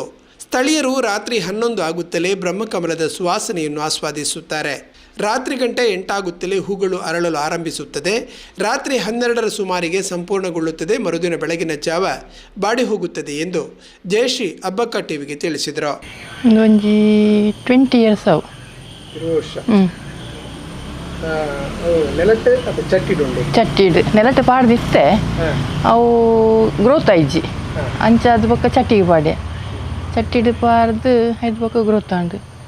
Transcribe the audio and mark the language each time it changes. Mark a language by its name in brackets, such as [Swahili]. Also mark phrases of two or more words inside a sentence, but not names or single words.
[Kannada] ಸ್ಥಳೀಯರು ರಾತ್ರಿ 11 ಆಗುತ್ತಲೇ ಬ್ರಹ್ಮಕಮಲದ ಸುವಾಸನೆಯನ್ನು ಆಸ್ವಾದಿಸುತ್ತಾರೆ. ರಾತ್ರಿ ಗಂಟೆ 8 ಆಗುತ್ತಲೇ ಹೂಗಳು ಅರಳಲು ಆರಂಭಿಸುತ್ತದೆ. ರಾತ್ರಿ 12ರ ಸುಮಾರಿಗೆ ಸಂಪೂರ್ಣಗೊಳ್ಳುತ್ತದೆ. ಮರುದಿನ ಬೆಳಗಿನ ಜಾವ ಬಾಡಿ ಹೋಗುತ್ತದೆ ಎಂದು ಜಯಶ್ರೀ ಅಬ್ಬಕ್ಕ ಟಿವಿಗೆ ತಿಳಿಸಿದರು. [English] 20 years ago. [Tulu] ಚಟ್ಟಿಡು ನೆಲಟ್ಟು ಪಾಡ್ದಿತ್ತೆ ಅವು ಗ್ರೋತ್ ಆಯ್ಜಿ ಅಂಚ ಅದು ಬೊಕ್ಕ ಚಟ್ಟಿಗೆ ಪಾಡೆ ಚಟ್ಟಿಡು ಪಾಡ್ದು ಐದು ಬೊಕ್ಕ ಗ್ರೋತ್ ಆಂಡು